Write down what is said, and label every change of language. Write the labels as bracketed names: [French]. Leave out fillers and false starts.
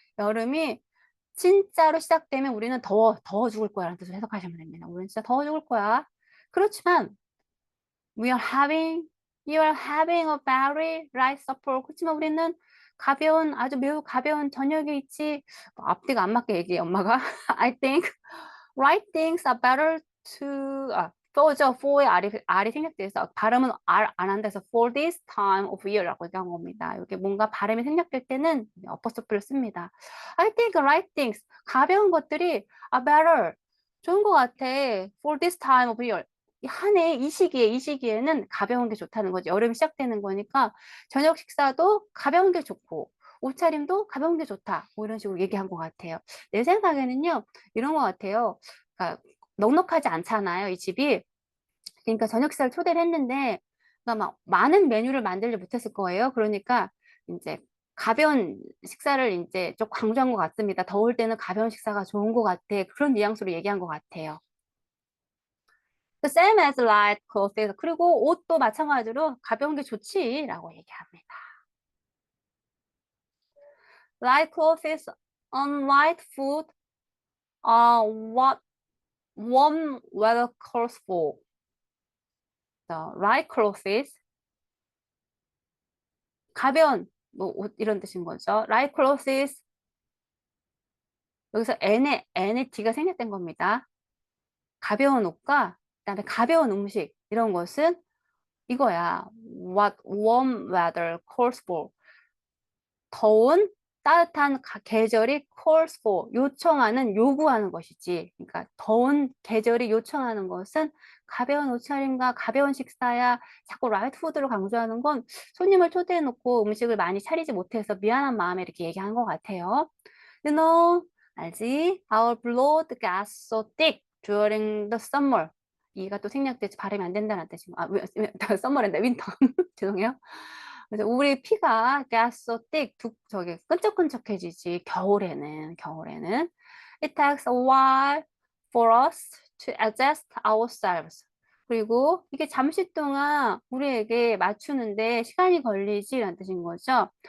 [Korean] 여름이 진짜로 시작되면 우리는 더워 죽을 거야 라는 뜻으로 해석하시면 됩니다. 우리는 진짜 더워 죽을 거야. 그렇지만 [English] you are having a very light supper. [Korean] 그렇지만 우리는 아주 매우 가벼운 저녁이 있지. 앞뒤가 안 맞게 얘기해 엄마가. [English] I think right things are better for [Korean] 의 R이 생략돼서 발음은 R 안 한다서 [English] for this time of year [Korean] 라고 얘기한 겁니다. 이게 뭔가 발음이 생략될 때는 어퍼스트를 씁니다. [English] I think right things, [Korean] 가벼운 것들이 [English] are better, [Korean] 좋은 것 같아. [English] for this time of year. [Korean] 한 해 이 시기에는 가벼운 게 좋다는 거죠. 여름이 시작되는 거니까 저녁 식사도 가벼운 게 좋고 옷차림도 가벼운 게 좋다. 뭐 이런 식으로 얘기한 것 같아요. 내 생각에는요, 이런 것 같아요. 그러니까 넉넉하지 않잖아요, 이 집이. 그러니까 저녁 식사를 초대를 했는데, 그러니까 막 많은 메뉴를 만들지 못했을 거예요. 그러니까 이제 가벼운 식사를 이제 좀 강조한 것 같습니다. 더울 때는 가벼운 식사가 좋은 것 같아. 그런 뉘앙스로 얘기한 것 같아요. [English] The same as light clothes. [Korean] 그리고 옷도 마찬가지로 가벼운 게 좋지라고 얘기합니다. [English] Light clothes on light food are what warm weather calls for. The light clothes, [Korean] 가벼운 옷 이런 뜻인 거죠. [English] Light clothes, [Korean] 여기서 N의 D가 생략된 겁니다. 가벼운 옷과 그다음에 가벼운 음식 이런 것은 이거야. [English] What warm weather calls for. [Korean] 더운 따뜻한 계절이 [English] calls for, [Korean] 요구하는 것이지. 그러니까 더운 계절이 요청하는 것은 가벼운 옷차림과 가벼운 식사야 자꾸 라이트 푸드를 강조하는 건 손님을 초대해 놓고 음식을 많이 차리지 못해서 미안한 마음에 이렇게 얘기한 것 같아요. [English] You know, [Korean] 알지? [English] Our blood gets so thick during the summer. [Korean] 이가 또 생략돼서 발음이 안 된다는 뜻이 summer인데 윈터. 죄송해요. 그래서 우리 피가 [English] gets so thick, [Korean] 저기 끈적끈적해지지 겨울에는. [English] It takes a while for us to adjust ourselves. [Korean] 그리고 이게 잠시 동안 우리에게 맞추는데 시간이 걸리지라는 뜻인 거죠.